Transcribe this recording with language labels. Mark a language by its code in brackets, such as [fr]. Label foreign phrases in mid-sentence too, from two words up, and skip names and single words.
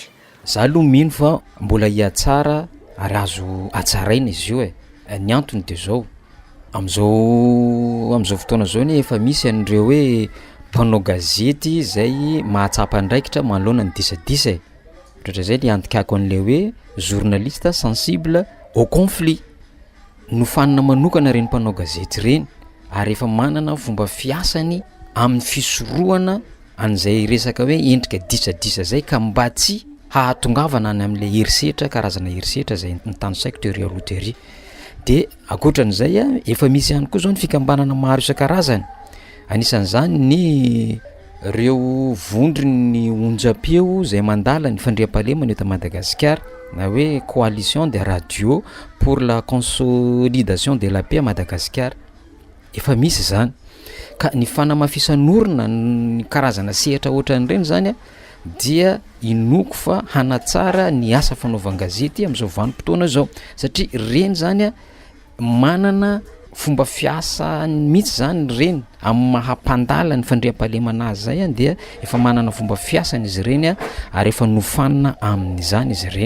[mg] Za aloha mino fa mbola hiatsara ary azo atsaraina izy io ny antony de zao am'izao fotoana zao ny efa misy an'ireo hoe mpanao gazety zay mahatsapa andraikitra manoloana ny disadisa ohatra zay le antikako an'le hoe [fr] journaliste sensible au conflit, [mg] nofanina manokana reny mpanao gazety reny ary efa manana fomba fiasany amin'ny fisorohana an'izay resaka hoe endrika disadisa zay ka mba tsy hahatongavana any amin'le herisetra, karazana herisetra zay nitanosaiko teoria aloha teoria. De akoatran'izay efa misy ihany koa zao ny fikambanana maro isan-karazany, anisan'izany ny reo vondry ny onjam-peo zay mandala ny fandriam-pahalemana eto Madagasikara na hoe [fr] coalition des radios pour la consolidation de la paix à Madagasikara, [mg] efa misy zany. Ka ny fanamafisanorina ny karazana sehatra ohatran'ireny zany dia inoko fa hanatsara ny asa fanaovan-gazety amin'izao vanim-potoana zao, satria reny zany manana fomba fiasa mihitsy zany reny amin'ny mahampandala ny fandriam-pahalemana azy zay dia efa manana fomba fiasany izy reny ary efa nofanina amin'izany izy reny.